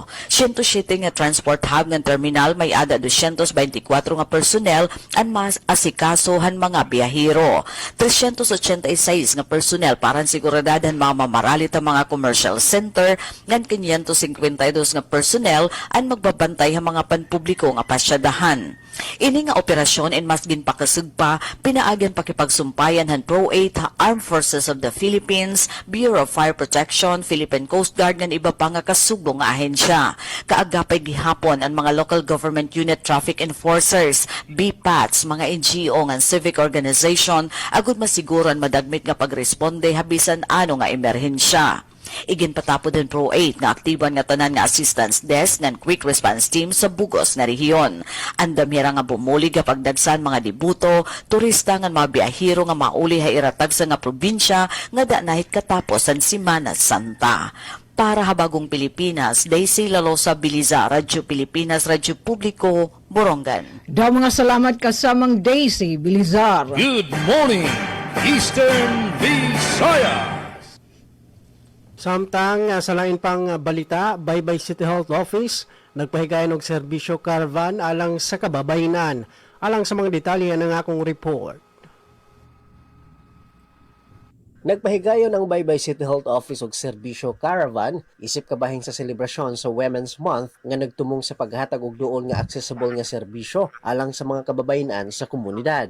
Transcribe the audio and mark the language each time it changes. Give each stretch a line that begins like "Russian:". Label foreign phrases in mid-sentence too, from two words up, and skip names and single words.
Waray: 107 nga
English: transport hub
Waray: nga terminal may ada 224 nga personnel ang mas asikasohan mga biyahero. 386 nga personnel para seguridad ang mga mamaralit ang mga
English: commercial center
Waray: ngan 552 nga personnel ang magbabantay ang mga panpubliko nga pasyadahan. Ini nga operasyon in mas ginpakasug pa pinaagyan pakipagsumpayan han Pro-8 Armed Forces of the Philippines, Bureau of Fire Protection, Philippine Coast Guard ngan iba pa nga kasugbo nga ahensya. Kaagapay gihapon ang mga
English: local government unit traffic enforcers,
Waray: BPATs, mga NGO ngan
English: civic organization
Waray: agud masiguron madagmit nga pagresponde habisan ano nga emerhensya. Iginpatapo din Pro 8 nga aktiban nga tanan nga
English: assistance desk
Waray: ng
English: quick response team
Waray: sa bugos nga rehiyon. Andam hira nga bumuli nga pagdagsan mga dibuto, turista nga mga biyahero nga mauli ha iratag sa nga probinsya nga da nahit katapos ang Semana Santa. Para Habagong Pilipinas, Daisy Lalosa Biliza, Radyo Pilipinas, Radyo Publiko, Borongan. Daw mga salamat kasamang Daisy Bilizar.
English: Good morning, Eastern Visayas.
Cebuano: Samtang sa lain pang balita, Baybay City Health Office nagpahigayon og serbisyo caravan alang sa kababayenan. Alang sa mga detalye ng akong report. Nagpahigayon ang Baybay City Health Office og serbisyo caravan isip kabahing sa selebrasyon sa Women's Month nga nagtumong sa paghatag og duol nga accessible nga serbisyo alang sa mga kababayenan sa komunidad.